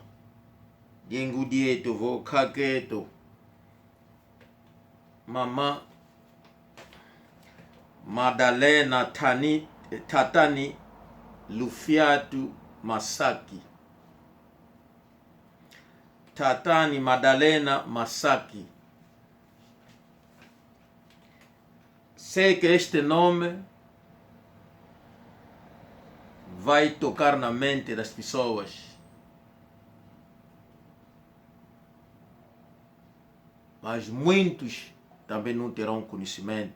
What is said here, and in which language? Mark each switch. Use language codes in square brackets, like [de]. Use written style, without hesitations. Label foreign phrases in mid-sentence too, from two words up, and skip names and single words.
[kg] Diengu dieto vo kaketo. Mama Madalena Tatani Lufiatu Masaki. Tatani Madalena Masaki. [pt] Sei que este nome vai tocar na mente das pessoas. Mas muitos também não terão conhecimento.